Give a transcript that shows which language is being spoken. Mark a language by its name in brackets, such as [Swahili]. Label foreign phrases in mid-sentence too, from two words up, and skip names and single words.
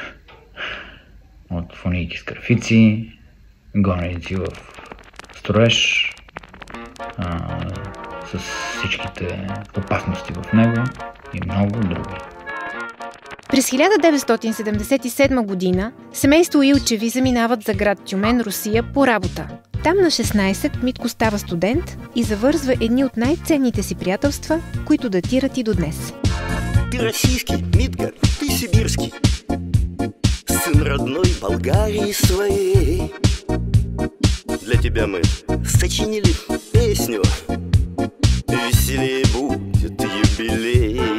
[Bulgarian] От фунийки с графици, гоненици в строеж, с всичките опасности в него и много други. През 1977 година семейство Илчеви заминават за град Тюмен, Русия, по работа. Там на 16 Митко става студент и завързва едни от най-ценните си приятелства, които датират и до днес. [Russian] Ты российский, Митка, ты сибирский, сын родной Болгарии своей. Для тебя мы сочинили песню, веселее будет юбилей.